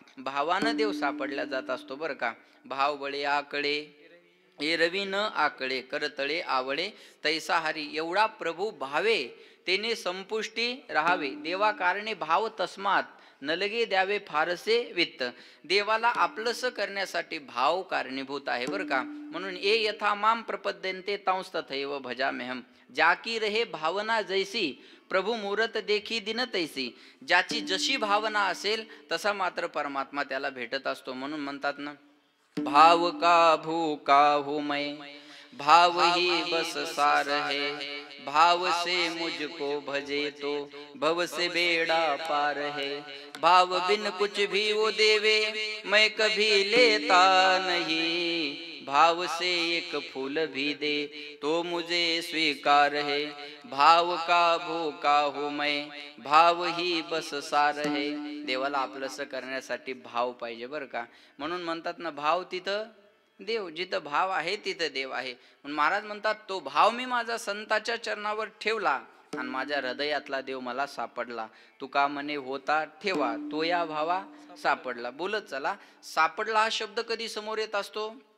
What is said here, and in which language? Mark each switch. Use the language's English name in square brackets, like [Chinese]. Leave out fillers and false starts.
[Marathi] भावानं देव सापडला जात असतो बरं का. भाव बळे आकडे एरवी न आकडे, करतळे आवळे तैसा हरी. एवढा प्रभू भावे तेने संपुष्टी राहावे. देवा कारणे भाव तस्मात न लगे द्यावे फारसे वित्त. देवाला आपलंस करण्यासाठी भाव कारणीभूत आहे बरं का. म्हणून ए [Sanskrit] यथा माम प्रपद्यन्ते तांस तथैव भजाम्यहम. [Hindi] जाकी रहे भावना जैसी प्रभू मूरत देखी दिन तैसी. [Marathi] ज्याची जशी भावना असेल तसा मात्र परमात्मा त्याला भेटत असतो. म्हणून म्हणतात ना, [Hindi] भाव का भूका हो मैं भाव ही बस सार है. भाव से मुझको भजे तो भव से बेड़ा पार है. भाव बिन कुछ भी वो देवे मैं कभी लेता नहीं. भाव से एक फूल भी दे तो मुझे स्वीकार है. भाव का भूका हो मैं भाव ही बस सार है. [Marathi] देवाला आपलंसं करण्यासाठी भाव पाहिजे बरं का. म्हणून म्हणतात ना, भाव तिथं देव. जिथं भाव आहे तिथं देव आहे. म्हणून महाराज म्हणतात तो भाव मी माझा संताच्या चरणावर ठेवला आणि माझ्या हृदयातला देव मला सापडला. तुका म्हणे होता ठेवा, तो या भावा सापडला. बोलत चला. सापडला हा शब्द कधी समोर येत असतो?